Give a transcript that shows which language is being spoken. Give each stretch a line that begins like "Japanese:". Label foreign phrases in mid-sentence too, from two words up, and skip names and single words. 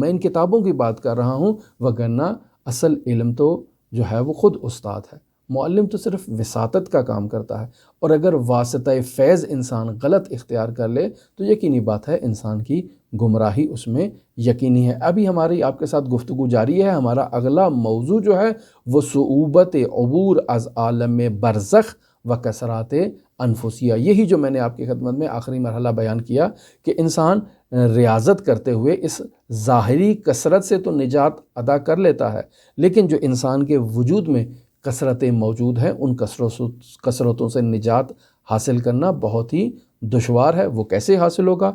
Urdu: میں ان کتابوں کی بات کر رہا ہوں، وگرنہ اصل علم تو جو ہے وہ خود استاد ہے۔ معلم تو صرف وساطت کا کام کرتا ہے، اور اگر واسطہ فیض انسان غلط اختیار کر لے تو یقینی بات ہے انسان کی گمراہی اس میں یقینی ہے۔ ابھی ہماری آپ کے ساتھ گفتگو جاری ہے۔ ہمارا اگلا موضوع جو ہے وہ
Persian: صعوبت عبور از عالم برزخ و کثرات انفسیہ،
Urdu: یہی جو میں نے آپ کی خدمت میں آخری مرحلہ بیان کیا کہ انسان ریاضت کرتے ہوئے اس ظاہری کثرت سے تو نجات ادا کر لیتا ہے، لیکن جو انسان کے وجود میں کثرتیں موجود ہیں ان کثرتوں سے نجات حاصل کرنا بہت ہی دشوار ہے وہ کیسے حاصل ہوگا؟